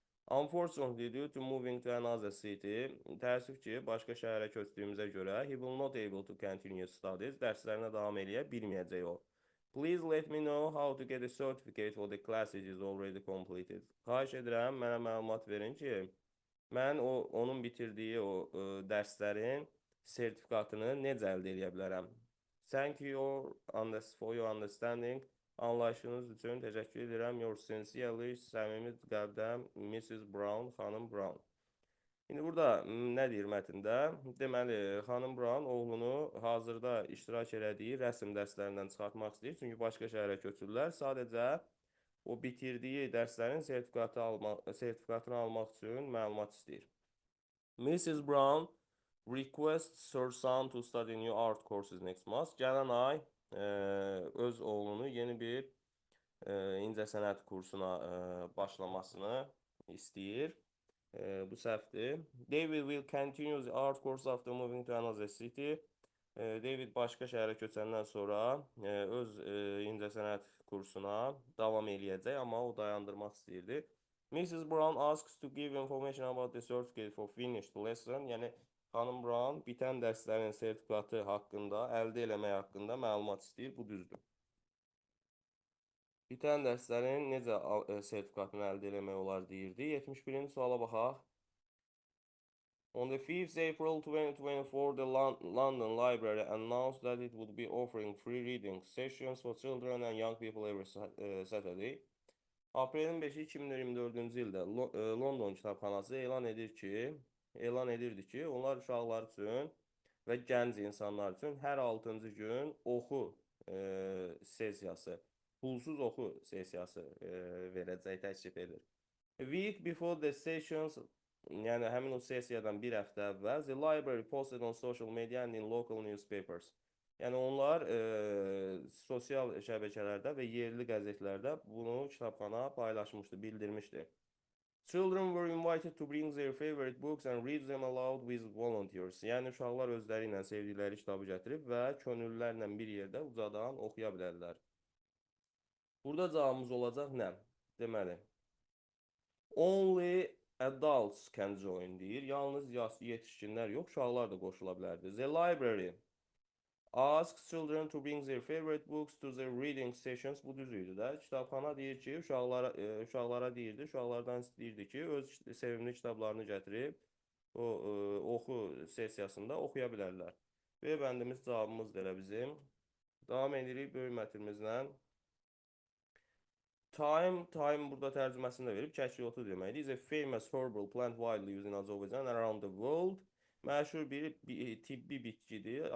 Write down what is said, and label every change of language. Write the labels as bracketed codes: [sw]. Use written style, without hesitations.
[en] Unfortunately, due to moving to another city, [az] təəssüf ki, başqa şəhərə köçdüyümüzə görə, [en] he will not able to continue studies, [az] dərslərinə davam edə bilməyəcək o. [en] Please let me know how to get a certificate for the classes is already completed. [az] Xahiş edirəm, mənə məlumat verin ki, mən onun bitirdiyi o dərslərin sertifikatını necə əldə edə bilərəm? [en] Thank you for your understanding. [az] Anlayışınız üçün təşəkkür edirəm. [en] Your sincerely, [az] səmimi qəlbdən Mrs. Brown, xanım Brown. İndi burada nə deyir mətndə? Deməli, xanım Brown oğlunu hazırda iştirak elədiyi rəsm dərslərindən çıxartmaq istəyir. Çünki başqa şəhərə köçürlər. Sadəcə o bitirdiyi dərslərin sertifikatını almaq üçün məlumat istəyir. Mrs. [en] Brown requests her son to study new art courses next month. [az] Gələn ay öz oğlunu yeni bir incəsənət kursuna başlamasını istəyir. Bu səhvdir. [en] David will continue the art course after moving to another city. [az] David başqa şəhərə köçəndən sonra öz incəsənət kursuna davam eləyəcək, amma o dayandırmaq istəyirdi. Mrs. [en] Brown asks to give information about the certificate for finished lesson. [az] Yəni xanım Brown bitən dərslərin sertifikatı haqqında, əldə eləmək haqqında məlumat istəyir. Bu düzdür. Bitən dərslərin necə sertifikatını əldə eləmək olar deyirdi. 71-ci suala baxaq. [en] On the 5th April 2024, the London Library announced that it would be offering free reading sessions for children and young people every Saturday. [az] Aprelin 5-i 2024-cü ildə London kitabxanası elan edirdi ki, onlar uşaqlar üçün və gənc insanlar üçün hər 6-cı gün oxu sessiyası, pulsuz oxu sessiyası verəcək, təklif edir. [en] A week before the sessions, [az] yəni həmin o sessiyadan bir həftə əvvəl, [en] the library posted on social media and in local newspapers. [az] Yəni onlar sosial şəbəkələrdə və yerli qəzetlərdə bunu kitabxana paylaşmışdı, bildirmişdi. [en] Children were invited to bring their favorite books and read them aloud with volunteers. [az] Yəni uşaqlar özləri ilə sevdikləri kitabı gətirib və könüllülərlə bir yerdə ucadan oxuya bilərlər. Burada cavabımız olacaq nə? Deməli, [en] only adults can join [az] deyir. Yalnız yetişkinlər yox, uşaqlar da qoşula bilərdi. [en] The library asks children to bring their favorite books to their reading sessions. [az] Bu düz idi də. Kitabxana deyir ki, uşaqlara deyirdi, uşaqlardan istəyirdi ki, öz sevimli kitablarını gətirib o oxu sessiyasında oxuya bilərlər. B bəndimiz cavabımızdır elə bizim. Davam edirik böyük mətnimizlə. Time burada tərcüməsini də verib, kəşfiyyatı deməkdir. [en] Is a famous herbal plant widely used in Azerbaijan and around the world. [az] Məşhur bir tibbi bitkidir.